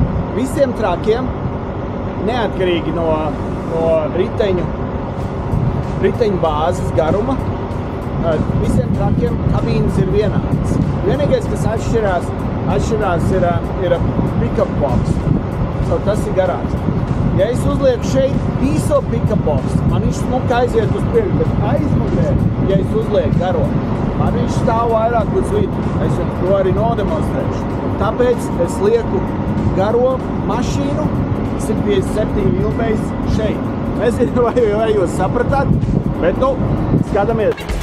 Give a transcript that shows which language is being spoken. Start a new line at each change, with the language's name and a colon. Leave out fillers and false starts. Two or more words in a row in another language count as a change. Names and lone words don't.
Latvian: Visiem trakiem, neatkarīgi no riteņu bāzes garuma, visiem trakiem kabīnes ir vienādas. Vienīgais, kas atšķirās ir
English: pick-up box.
Latvian: Tas ir garāks. Ja es uzlieku šeit īso
English: pick-up box,
Latvian: man viņš smuki aiziet uz priekšu, bet aizmugurē, ja es uzlieku garo, man viņš stāv vairāk uz vidu. Es jums to arī nodemonstrēšu. Tāpēc es lieku garo mašīnu 157 vilbējs šeit. Nezinu, vai jūs sapratāt, bet skatāmies.